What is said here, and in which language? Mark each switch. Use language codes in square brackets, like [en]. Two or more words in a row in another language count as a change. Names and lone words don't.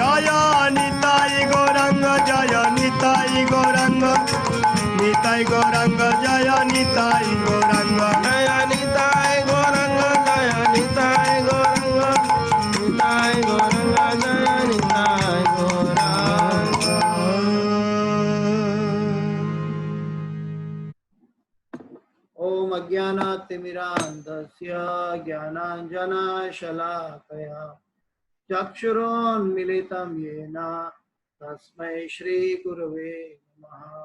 [bn] জয় নিতাই গৌরাঙ্গ জয় নিতাই গৌরাঙ্গ নিতাই গৌরাঙ্গ জয় নিতাই গৌরাঙ্গ জয় নিতাই গৌরাঙ্গ জয় নিতাই গৌরাঙ্গ নিতাই গৌরাঙ্গ জয় নিতাই গৌরাঙ্গ। [sa] ओम अज्ञानातिमिरान्धस्य ज्ञानाञ्जनशलाकया चक्षुरोन्मिलितं येन तस्मै श्रीगुरवे नमः।